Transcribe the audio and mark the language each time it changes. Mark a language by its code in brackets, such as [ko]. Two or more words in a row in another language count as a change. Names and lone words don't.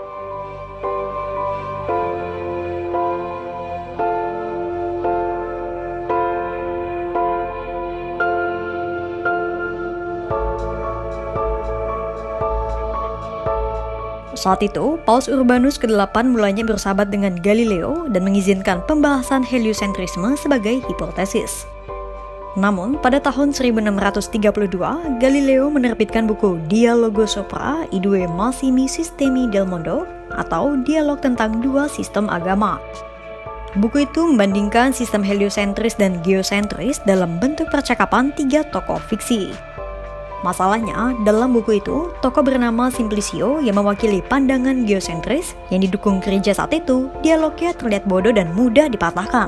[id] Saat itu, Paus Urbanus ke-8 mulanya bersahabat dengan Galileo dan mengizinkan pembahasan heliocentrisme sebagai hipotesis. Namun, pada tahun 1632, Galileo menerbitkan buku Dialogo sopra i due massimi sistemi del mondo, atau dialog tentang dua sistem agama. Buku itu membandingkan sistem heliosentris dan geosentris dalam bentuk percakapan 3 tokoh fiksi. Masalahnya, dalam buku itu, tokoh bernama Simplicio yang mewakili pandangan geosentris yang didukung gereja saat itu, dialognya terlihat bodoh dan mudah dipatahkan.